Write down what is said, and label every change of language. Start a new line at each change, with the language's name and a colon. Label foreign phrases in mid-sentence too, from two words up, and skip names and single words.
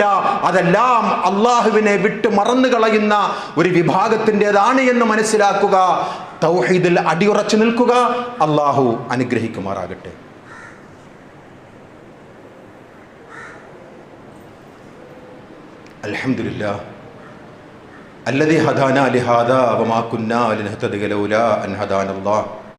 Malayalam: അതെല്ലാം അള്ളാഹുവിനെ വിട്ട് മറന്നു കളയുന്ന ഒരു വിഭാഗത്തിൻ്റെതാണ് എന്ന് മനസ്സിലാക്കുക. തൗഹീദിൽ അടിയുറച്ചു നിൽക്കുക. അള്ളാഹു അനുഗ്രഹിക്കുമാറാകട്ടെ.
Arabic: അൽഹംദുലില്ലാഹ് الذي هدانا لهذا وما كنا لنهتدي لولا أن هدانا الله